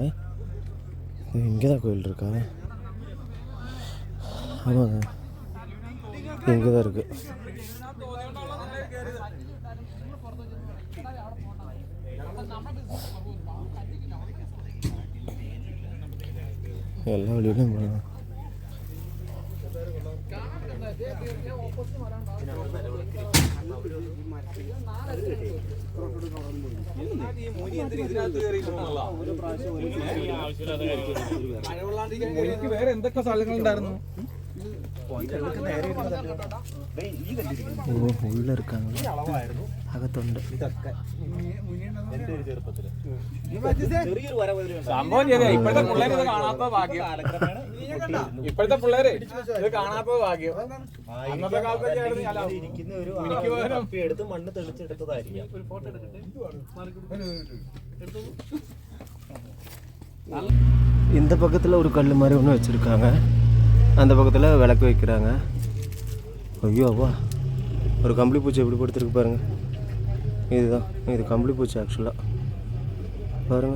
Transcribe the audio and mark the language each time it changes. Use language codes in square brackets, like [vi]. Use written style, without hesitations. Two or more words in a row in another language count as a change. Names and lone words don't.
[ta] இங்கே தான் கோவில் இருக்கா? ஆமாங்க, இங்கே தான் இருக்குது. எல்லா வழியிலும் போகலாம். [ml] വേറെ എന്തൊക്കെ സ്ഥലങ്ങളുണ്ടായിരുന്നു? ഉള്ള இருக்காங்க, അകത്തുണ്ട്. സംഭവം ശരിയാ. ഇപ്പോഴത്തെ പിള്ളേര് ഇത് കാണാത്ത ഭാഗ്യം. ഇപ്പോഴത്തെ പിള്ളേര് ഇത് കാണാത്ത ഭാഗ്യം. അന്നത്തെ കാലത്തൊക്കെ എടുത്ത് മണ്ണ് തെളിച്ചെടുത്തതായിരിക്കും. [ta] இந்த பக்கத்தில் ஒரு கல் மாதிரி ஒன்று வச்சுருக்காங்க. அந்த பக்கத்தில் விளக்கு வைக்கிறாங்க. ஐயோவா, ஒரு கம்பளி பூச்சி எப்படி படுத்துருக்கு பாருங்கள். இதுதான், இது கம்பளி பூச்சி ஆக்சுவலாக பாருங்கள்.